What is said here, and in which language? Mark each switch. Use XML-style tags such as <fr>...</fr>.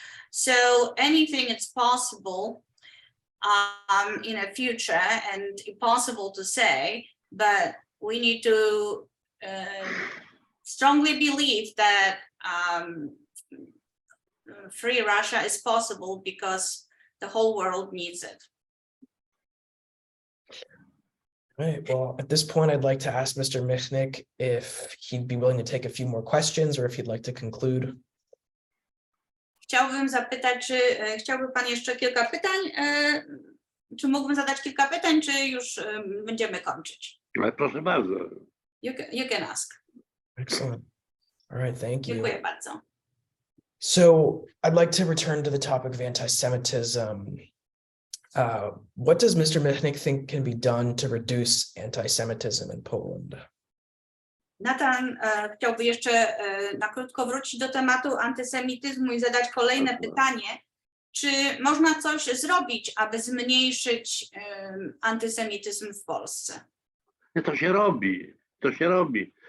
<en>So anything is possible in the future, and impossible to say, but we need to strongly believe that free Russia is possible because the whole world needs it. Right. Well, at this point, I'd like to ask Mr. Michnik if he'd be willing to take a few more questions or if he'd like to conclude.</en> <pl>Chciałbym zapytać, czy chciałby Pan jeszcze kilka pytań? Czy mógłbym zadać kilka pytań, czy już będziemy kończyć? Proszę bardzo.</pl> <en>You can ask. Excellent. All right, thank you.</en> <pl>Dziękuję bardzo.</pl> <en>So I'd like to return to the topic of anti-Semitism. What does Mr. Michnik think can be done to reduce anti-Semitism in Poland?</en> <pl>Nathan chciałby jeszcze na krótko wrócić do tematu antysemityzmu i zadać kolejne pytanie. Czy można coś zrobić, aby zmniejszyć antysemityzm w Polsce? To się robi.</pl>